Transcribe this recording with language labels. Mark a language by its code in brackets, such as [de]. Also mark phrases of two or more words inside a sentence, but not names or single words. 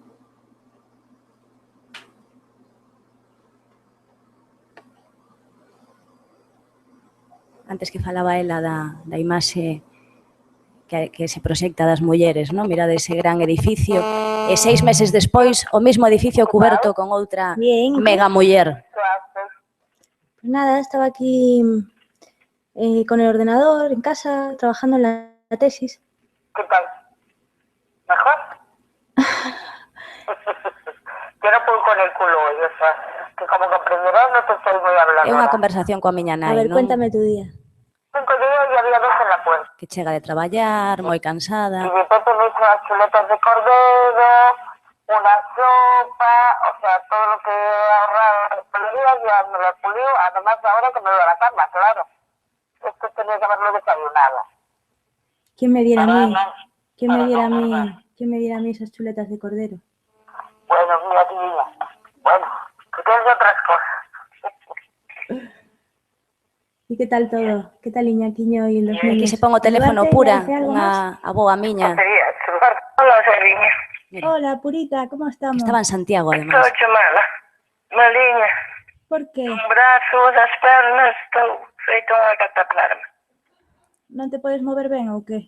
[gl] Antes que falaba ela da imaxe que se proxecta das mulleres, non? Mirade ese gran edificio e 6 meses despois o mesmo edificio cuberto con outra mega muller. [es] Pues nada, estaba aquí con el ordenador en casa, trabajando en la tesis. ¿Qué tal? ¿Mejor? Yo no puedo con el culo hoy, o sea, que como comprenderás no te estoy muy hablando. [gl] É unha conversación coa miña nai, [es] A ver, [gl] non? [es] cuéntame tu día. 5 días y había 2 en la puerta. [gl] Que chega de traballar, moi cansada. [es] Y de repente me hizo unas chuletas de cordero, una sopa, o sea, todo lo que he ahorrado en el día ya me lo he pulido, además ahora que me voy a la cama, claro. Esto tenía que haberlo desayunado. ¿Quién me diera a mí? ¿Quién me diera a mí esas chuletas de cordero? Bueno, mira, niña. Bueno, que tienes otras cosas. ¿Y qué tal todo? ¿Qué tal Iñaquiño y los niños? [gl] Aquí se pon o teléfono Pura, unha aboa miña. [es] Hola, Seriña. Hola, Purita, ¿cómo estamos? Estaba en Santiago, además. [gl] Estou mala. Maliña. [es] ¿Por qué? [gl] Un brazo, das pernas, estou feito unha cataplasma. ¿No te podes mover ben ou qué?